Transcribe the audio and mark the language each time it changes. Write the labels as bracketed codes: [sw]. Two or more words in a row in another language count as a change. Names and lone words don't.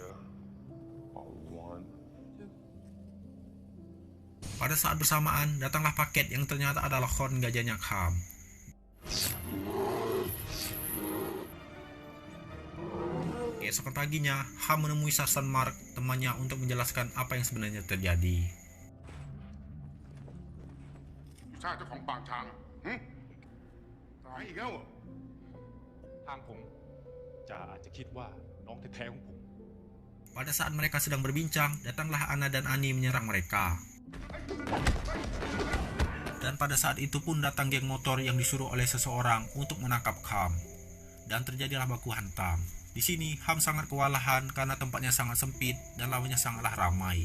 [id] Pada saat bersamaan, datanglah paket yang ternyata adalah horn gajahnya Kham. Keesokan paginya, Kham menemui Sarsan Mark, temannya, untuk menjelaskan apa yang sebenarnya terjadi. [th] ใช่เจ้าของปากช้างตายอีกแล้วเหรอ ทางผมจ่าอาจจะคิดว่าน้องแท้ๆของผม [id] Pada saat mereka sedang berbincang, datanglah Anna dan Ani menyerang mereka. Dan pada saat itu pun datang geng motor yang disuruh oleh seseorang untuk menangkap Kham. Dan terjadilah baku hantam. Di sini Kham sangat kewalahan karena tempatnya sangat sempit dan lawannya sangatlah ramai.